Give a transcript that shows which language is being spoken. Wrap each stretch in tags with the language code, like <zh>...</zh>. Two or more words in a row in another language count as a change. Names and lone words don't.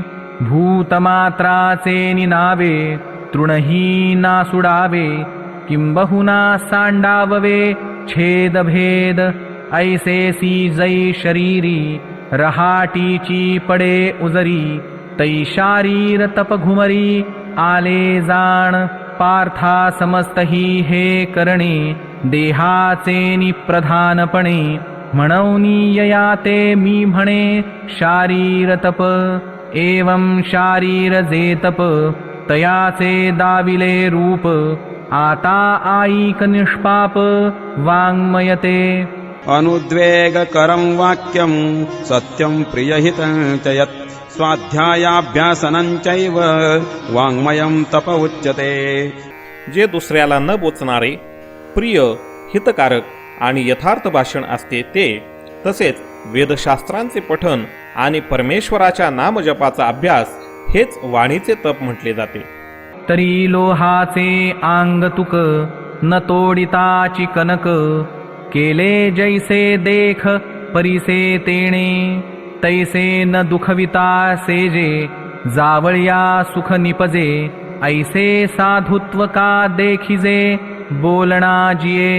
<mr>भूतमात्राचे निनावे तृणही नासुडावे. किंबहुना सांडाववे छेदभेद. ऐसेसी जै शरीरी रहाटीची पडे उजरी. तै शारीर तप घुमरी आले जाण. पार्था समस्तही हे करणे देहाचे निप्रधानपणे. म्हणूनी यया ते मी म्हणे शारीर तप. एवं शारीर जे तप तयाचे दाविले रूप. आता आईक निष्पाप वाङ्मयते.</mr> <sa>अनुद्वेगकरं वाक्यं सत्यं प्रियहितं च यत्. स्वाध्यायाभ्यासनं चैव वाङ्मयं तप उच्यते.</sa> <mr>जे दुसऱ्याला न बोचणारे प्रिय हितकारक आणि यथार्थ भाषण असते ते. तसेच वेदशास्त्रांचे पठन आणि परमेश्वराच्या नामजपाचा अभ्यास हेच वाणीचे तप म्हटले जाते. तरी लोहाचे आंग तुक न तोडिताची कनक. केले जैसे देख परिसे तेणे. तैसे न दुखविता सेजे जावळ्या सुख निपजे. ऐसे साधुत्व का देखिजे बोलणा जिये.</mr>